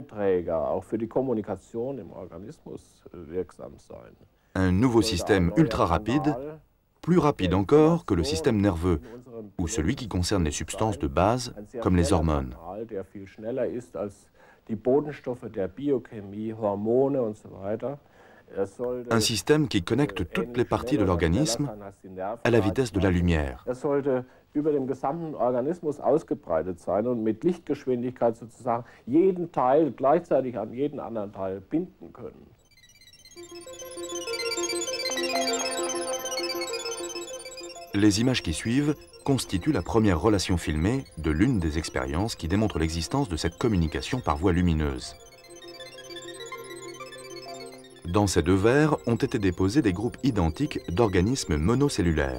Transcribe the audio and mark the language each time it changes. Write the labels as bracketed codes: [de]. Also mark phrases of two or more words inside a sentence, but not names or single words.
[fr] Un nouveau système ultra rapide, plus rapide encore que le système nerveux, ou celui qui concerne les substances de base, comme les hormones. Un système qui connecte toutes les parties de l'organisme à la vitesse de la lumière. [de] Über den gesamten Organismus ausgebreitet sein und mit Lichtgeschwindigkeit sozusagen jeden Teil gleichzeitig an jeden anderen Teil binden können. [fr] Les images qui suivent constituent la première relation filmée de l'une des expériences qui démontre l'existence de cette communication par voie lumineuse. Dans ces deux verres ont été déposés des groupes identiques d'organismes monocellulaires.